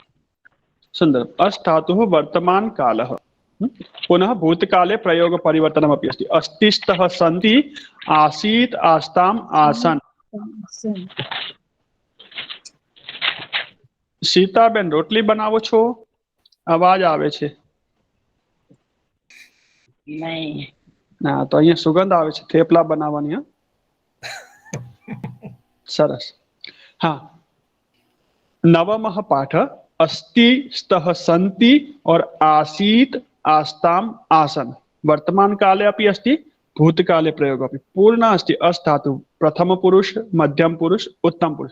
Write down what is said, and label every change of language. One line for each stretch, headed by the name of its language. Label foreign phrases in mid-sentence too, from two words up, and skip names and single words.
Sanskrit: सुंदरम। अस्तातुः वर्तमानकालः। पुनः भूतकाले प्रयोग परिवर्तनमपि अस्ति। अस्तिस्तः सन्ति, आसीत् आस्ताम् आसन्।
Gujarati: સીતાબેન રોટલી બનાવો છો? અવાજ આવે છે? नहीं। ના તો અહીંયા સુગંધ આવે છે થેપલા બનાવવાની। સરસ। हाँ।
Sanskrit: नवमः पाठ अस्ति स्तः सन्ति और आसीत् आस्ताम् आसन्। वर्तमान काले अपि अस्ति, भूतकाले प्रयोग अपि। पूर्ण अस्ति अस्तातु, प्रथम पुरुष, मध्यम पुरुष, उत्तम पुरुष।